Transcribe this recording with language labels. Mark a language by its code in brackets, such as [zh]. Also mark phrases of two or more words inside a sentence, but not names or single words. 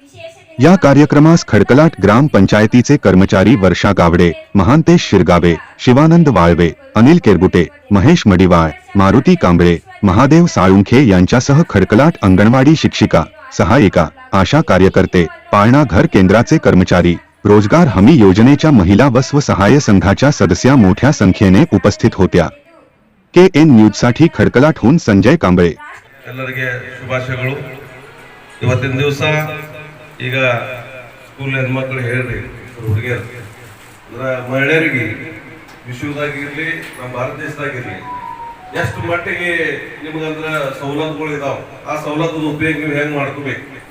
[mr] या कार्यक्रमास खडकलाट ग्रामपंचायतीचे कर्मचारी वर्षा गावडे, महांतेश शिरगावे, शिवानंद वाळवे, अनिल केरगुटे, महेश मडिवाळ, मारुती कांबळे, महादेव साळुंखे यांच्यासह खडकलाट अंगणवाडी शिक्षिका, सहायिका, आशा कार्यकर्ते, पाळणा घर केंद्राचे कर्मचारी, रोजगार हमी योजनेच्या महिला व स्वसहाय्य संघाच्या सदस्या मोठ्या संख्येने उपस्थित होत्या. केएन न्यूजसाठी खडकलाटहून संजय कांबळे. [kn] ಎಲ್ಲರಿಗೆ ಶುಭಾಶಯಗಳು. ಇವತ್ತಿನ ದಿವಸ ಈಗ ಸ್ಕೂಲ್ ಹೆಣ್ಮಕ್ಳು ಹೇಳ್ರಿ ಹುಡುಗಿಯರು ಅಂದ್ರೆ ಮಹಿಳೆಯರಿಗೆ ವಿಶ್ವದಾಗಿರ್ಲಿ ನಮ್ಮ ಭಾರತ ದೇಶದಾಗಿರ್ಲಿ ಎಷ್ಟು ಮಟ್ಟಿಗೆ ನಿಮ್ಗಂದ್ರ ಸವಲತ್ತುಗಳು ಇದಾವ, ಆ ಸವಲತ್ತು ಉಪಯೋಗ ನೀವು ಹೆಂಗ್ ಮಾಡ್ಕೋಬೇಕು.